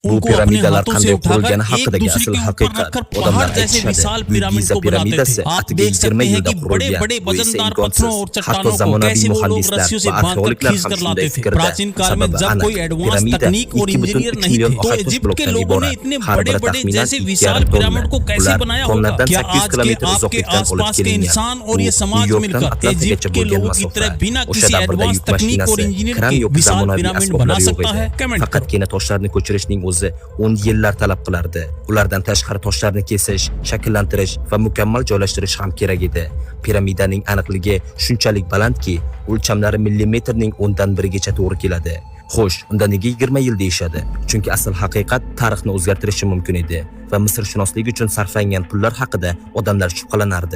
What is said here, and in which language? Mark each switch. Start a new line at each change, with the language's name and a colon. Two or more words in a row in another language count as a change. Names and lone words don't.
Uzbek: Bu
Hindi: उनको अपने
Uzbek: piramidalar
Hindi: हाथों से
Uzbek: qanday
Hindi: उठाकर
Uzbek: qurilgani
Hindi: एक
Uzbek: haqidagi
Hindi: दूसरे
Uzbek: asl
Hindi: के ऊपर
Uzbek: haqiqat
Hindi: रखकर
Uzbek: odamlar
Hindi: पहाड़ जैसे
Uzbek: aytishadi.
Hindi: विशाल
Uzbek: Buyuk
Hindi: पिरामिड
Uzbek: Giza
Hindi: को बनाते
Uzbek: piramidasi
Hindi: थे। आप
Uzbek: atiga
Hindi: देख
Uzbek: 20
Hindi: सकते हैं
Uzbek: yilda
Hindi: कि बड़े
Uzbek: qurilgan.
Hindi: बड़े
Uzbek: Bu esa
Hindi: वजनदार पत्थरों
Uzbek: imkonsiz.
Hindi: और
Uzbek: Hatto
Hindi: चट्टानों को
Uzbek: zamonaviy
Hindi: कैसे वो लोग
Uzbek: muhandislar
Hindi: रस्सियों से
Uzbek: va
Hindi: बांधकर
Uzbek: arxeologlar
Hindi: खींच
Uzbek: ham
Hindi: कर
Uzbek: shunday
Hindi: लाते थे।
Uzbek: fikrda.
Hindi: प्राचीन काल में
Uzbek: Sababi
Hindi: जब
Uzbek: aniq.
Hindi: कोई एडवांस
Uzbek: Piramida
Hindi: तकनीक और
Uzbek: 2,5
Hindi: इंजीनियर नहीं
Uzbek: million
Hindi: थे, तो
Uzbek: ohak tosh
Hindi: इजिप्ट के
Uzbek: blokdan
Hindi: लोगों ने
Uzbek: iborat.
Hindi: इतने
Uzbek: Har
Hindi: बड़े
Uzbek: biri
Hindi: बड़े
Uzbek: taxminan
Hindi: जैसे
Uzbek: 2,5
Hindi: विशाल
Uzbek: tonna.
Hindi: पिरामिड को कैसे
Uzbek: Ular
Hindi: बनाया होगा?
Uzbek: tonnadan
Hindi: क्या
Uzbek: 800
Hindi: आज के
Uzbek: kilometr
Hindi: आपके
Uzbek: uzoqlikdan olib
Hindi: आसपास के
Uzbek: kelingan.
Hindi: इंसान और
Uzbek: Bu
Hindi: ये
Uzbek: New
Hindi: समाज
Uzbek: Yorkdan
Hindi: मिलकर
Uzbek: Atlantaga
Hindi: इजिप्ट के
Uzbek: bo'lgan
Hindi: लोगों की
Uzbek: masofa.
Hindi: तरह बिना
Uzbek: O'sha
Hindi: किसी
Uzbek: davrda
Hindi: एडवांस
Uzbek: yuk
Hindi: तकनीक और
Uzbek: mashinasi,
Hindi: इंजीनियर
Uzbek: kran
Hindi: के
Uzbek: yo'q
Hindi: विशाल
Uzbek: zamonaviy
Hindi: पिरामिड
Uzbek: asboblar
Hindi: बना
Uzbek: yo'q
Hindi: सकता
Uzbek: edi.
Hindi: है? कमेंट करो।
Uzbek: Faqatgina toshlarni ko'chirishning o'zi 10 yillar talab qilardi. Ulardan tashqari toshlarni kesish, shakllantirish va mukammal joylashtirish ham kerak edi. Piramidaning aniqligi shunchalik balandki, o'lchamlari millimetrning 10dan 1gacha to'g'ri keladi. Xo'sh, unda nega 20 yil deyshadi? Chunki asl haqiqat tarixni o'zgartirishi mumkin edi va Misrshunoslik uchun sarflangan pullar haqida odamlar shubhalanardi.